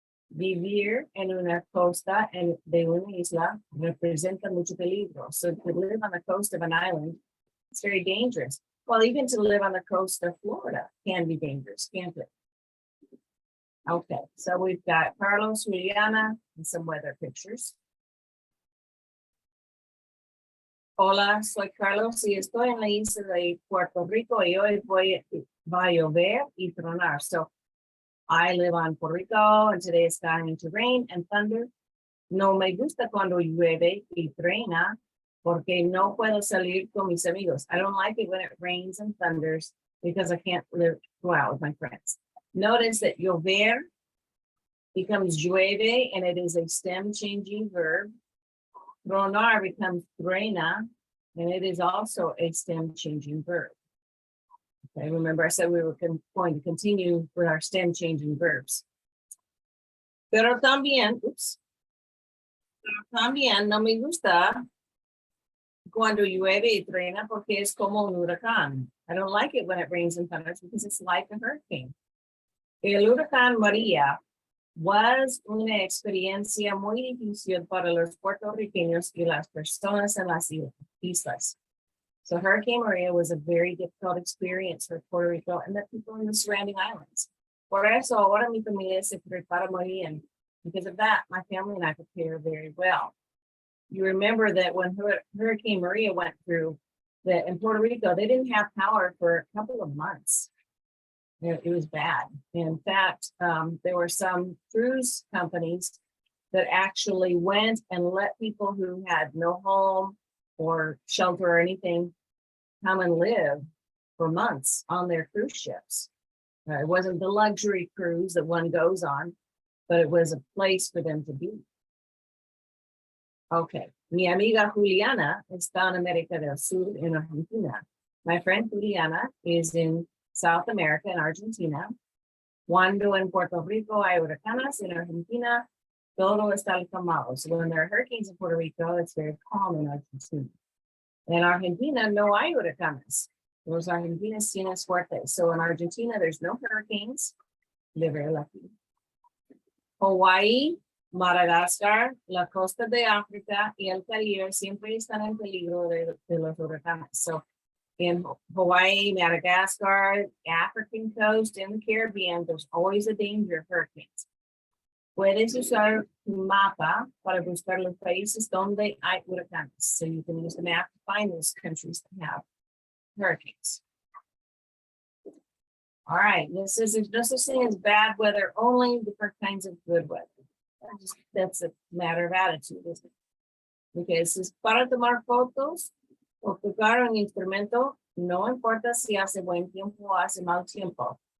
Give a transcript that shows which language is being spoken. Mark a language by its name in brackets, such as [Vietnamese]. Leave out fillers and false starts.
[Spanish] Vivir en una costa de una isla representa mucho peligro. [English] So to live on the coast of an island, it's very dangerous. Well, even to live on the coast of Florida can be dangerous, can't it? Okay, so we've got Carlos, Juliana, and some weather pictures. [Spanish] Hola, soy Carlos y estoy en la isla de Puerto Rico y hoy va a llover y tronar. [English] So I live on Puerto Rico and today it's going to rain and thunder. [Spanish] No me gusta cuando llueve y truena porque no puedo salir con mis amigos. [English] I don't like it when it rains and thunders because I can't go out with my friends. Notice that llover becomes llueve and it is a stem changing verb. Tronar becomes truena and it is also a stem changing verb. Okay, remember I said we were going to continue with our stem changing verbs. [Spanish] Pero también no me gusta cuando llueve y truena porque es como un huracán. [English] I don't like it when it rains and thunders because it's like a hurricane. [Spanish] El huracán María was una experiencia muy difícil para los puertorriqueños y las personas en las islas. [English] So Hurricane Maria was a very difficult experience for Puerto Rico and the people in the surrounding islands. [Spanish] Por eso ahora mi familia se prepara muy bien. [English] Because of that, my family and I prepare very well. You remember that when Hurricane Maria went through, that in Puerto Rico, they didn't have power for a couple of months. It was bad. In fact, there were some cruise companies that actually went and let people who had no home or shelter or anything come and live for months on their cruise ships. It wasn't the luxury cruise that one goes on, but it was a place for them to be. [Spanish] Okay, mi amiga Juliana está en América del Sur en Argentina. [English] My friend Juliana is in South America in Argentina. [Spanish] Cuando en Puerto Rico hay huracanes, en Argentina todo está calmado. [English] So when there are hurricanes in Puerto Rico, it's very calm in Argentina. [Spanish] In Argentina, no hay huracanes. Los argentinos tienen suerte. [English] So in Argentina, there's no hurricanes. They're very lucky. [Spanish] Hawaii, Madagascar, la costa de África y el Caribe siempre están en peligro de los huracanes. [English] So in Hawaii, Madagascar, African coast, and the Caribbean, there's always a danger of hurricanes. [Spanish] Puedes usar un mapa para buscar los países donde hay huracanes. [English] So you can use the map to find those countries that have hurricanes. All right, this is no such thing as bad weather, only different kinds of good weather. That's a matter of attitude, isn't it? Okay, this is [Spanish] para tomar fotos o tocar un instrumento, no importa si hace buen tiempo o hace mal tiempo.